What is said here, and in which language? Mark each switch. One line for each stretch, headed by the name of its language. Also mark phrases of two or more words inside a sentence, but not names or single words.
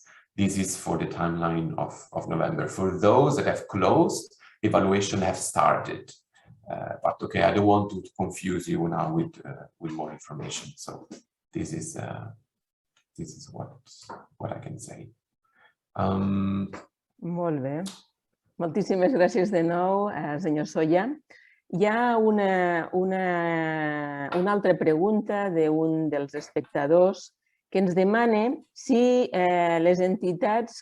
English: This is for the timeline of November. For those that have closed, evaluation have started. But okay, I don't want to confuse you now with more information. So this is what I can say.
Catalan: Molt bé. Moltíssimes gràcies de nou, senyor Solla. Hi ha una altra pregunta d'un dels espectadors que ens demana si les entitats